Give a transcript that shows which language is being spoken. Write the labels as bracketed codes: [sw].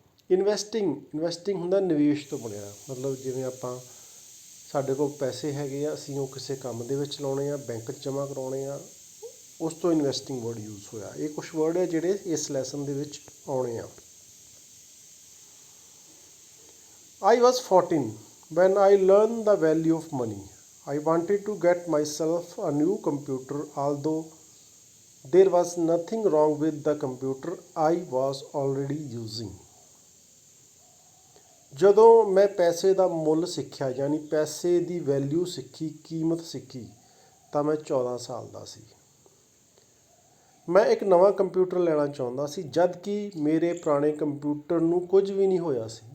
[pa] Investing ਹੁੰਦਾ ਨਿਵੇਸ਼ ਤੋਂ ਬਣਿਆ, ਮਤਲਬ ਜਿਵੇਂ ਆਪਾਂ ਸਾਡੇ ਕੋਲ ਪੈਸੇ ਹੈਗੇ ਆ, ਅਸੀਂ ਉਹ ਕਿਸੇ ਕੰਮ ਦੇ ਵਿੱਚ ਲਾਉਣੇ ਆ, ਬੈਂਕ 'ਚ ਜਮ੍ਹਾਂ ਕਰਾਉਣੇ ਆ, ਉਸ ਤੋਂ ਇਨਵੈਸਟਿੰਗ ਵਰਡ ਯੂਜ਼ ਹੋਇਆ। ਇਹ ਕੁਛ ਵਰਡ ਹੈ ਜਿਹੜੇ ਇਸ ਲੈਸਨ ਦੇ ਵਿੱਚ ਆਉਣੇ ਆ। [en] I was 14 when I learned the value of money. I wanted to get myself a new computer, although there was nothing wrong with the computer I was already using. [pa] ਜਦੋਂ ਮੈਂ ਪੈਸੇ ਦਾ ਮੁੱਲ ਸਿੱਖਿਆ, ਯਾਨੀ ਪੈਸੇ ਦੀ ਵੈਲਿਊ ਸਿੱਖੀ, ਕੀਮਤ ਸਿੱਖੀ, ਤਾਂ ਮੈਂ 14 ਸਾਲ ਦਾ ਸੀ। ਮੈਂ ਇੱਕ ਨਵਾਂ ਕੰਪਿਊਟਰ ਲੈਣਾ ਚਾਹੁੰਦਾ ਸੀ, ਜਦ ਕਿ ਮੇਰੇ ਪੁਰਾਣੇ ਕੰਪਿਊਟਰ ਨੂੰ ਕੁਝ ਵੀ ਨਹੀਂ ਹੋਇਆ ਸੀ।